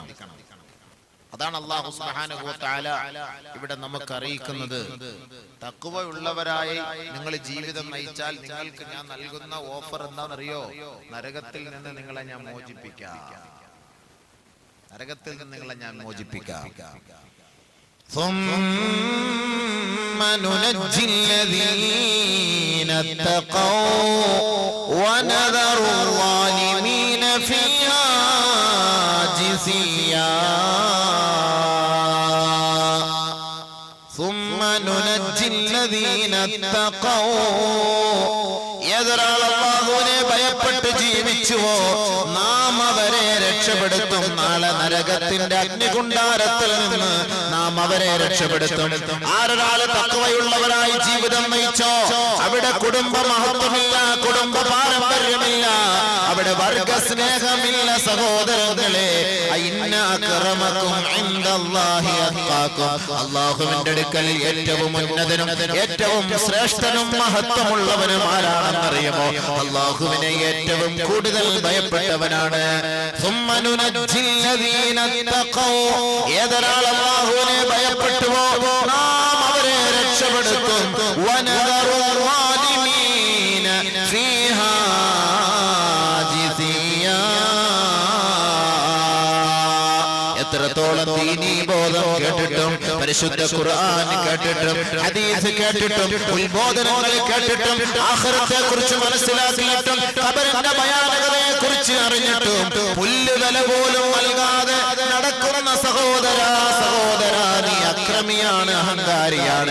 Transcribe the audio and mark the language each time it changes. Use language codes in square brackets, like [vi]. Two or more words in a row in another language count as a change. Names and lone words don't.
[ml] അതാണ് [ar] الله سبحانه وتعالى [ml] ഇവിടെ നമുക്ക് അറിയിക്കുന്നത്. തഖ്വയുള്ളവരായി നിങ്ങൾ ജീവിതം നയിച്ചാൽ നിങ്ങൾക്ക് ഞാൻ നൽകുന്ന ഓഫർ എന്താണെന്നറിയോ? നരകത്തിൽ നിന്ന് നിങ്ങളെ ഞാൻ മോചിപ്പിക്കാം. നരകത്തിൽ നിന്ന് നിങ്ങളെ ഞാൻ മോചിപ്പിക്കാം. [ar] ثم ننجي الذين اتقوا ونذر الظالمين فيها جثيا. ثم ننجي الذين اتقوا. [ml] ഏതൊരാൾ അല്ലാഹുവിനെ ഭയപ്പെട്ട് ജീവിച്ചുവോ നാം അവരെ രക്ഷപ്പെടുത്തും. നാളെ നരകത്തിന്റെ അഗ്നികുണ്ഡാരത്തിൽ നിന്ന് നാം അവരെ രക്ഷപ്പെടുത്തും. ആരൊരാൾ തഖ്വയുള്ളവരായി ജീവിതം നയിച്ചോ അവിടെ കുടുംബ മഹത്വമില്ല, കുടുംബ പാരമ്പര്യമില്ല, അവിടെ വർഗ സ്നേഹമില്ല. [ar] സഹോദരങ്ങളെ, إن أكرمكم عند الله أتقاكم. [ml] അല്ലാഹുവിന്റെ അടുക്കൽ ഏറ്റവും ഉന്നതനും ഏറ്റവും ശ്രേഷ്ഠനും മഹത്വമുള്ളവനും ആരാണെന്നറിയുമോ? അല്ലാഹുവിനെ ഏറ്റവും കൂടുതൽ ഭയപ്പെട്ടവനാണ്. [ar] ثم ننجي الذين اتقوا. [ml] ഏതൊരാൾ അല്ലാഹുവിനെ ഭയപ്പെട്ടുവോ നാം അവരെ രക്ഷപ്പെടുത്തും. [ar] വനദറു الظالمين فيها جثيا. [ml] എത്രത്തോളം ദീനീ ബോധം കേട്ടിട്ടും, പരിശുദ്ധ ഖുർആൻ കേട്ടിട്ടും, ഹദീസ് കേട്ടിട്ടും, ഉത്ബോധനങ്ങൾ കേട്ടിട്ടും, ആഖിറത്തെ കുറിച്ച് മനസ്സിലാക്കിയിട്ടും, ഖബറിന്റെ ഭയാനകതയെ കുറിച്ച് അറിഞ്ഞിട്ടും പുല്ലുവില പോലും നൽകാതെ നടക്കുന്ന സഹോദര, നീ അക്രമിയാണ്, അഹങ്കാരിയാണ്.